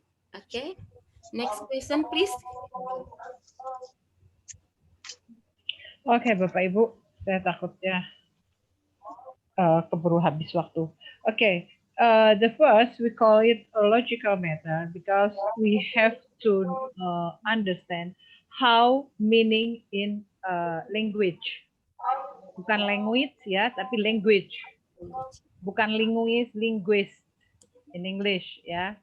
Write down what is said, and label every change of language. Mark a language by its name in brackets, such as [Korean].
[English] Okay, next question please. [Indonesian] Oke, Bapak Ibu, saya takutnya keburu habis waktu. [English] Oke, the first we call it a logical matter because we have to understand how meaning in language. [Indonesian] Bukan language ya, tapi language. Bukan linguist in English ya.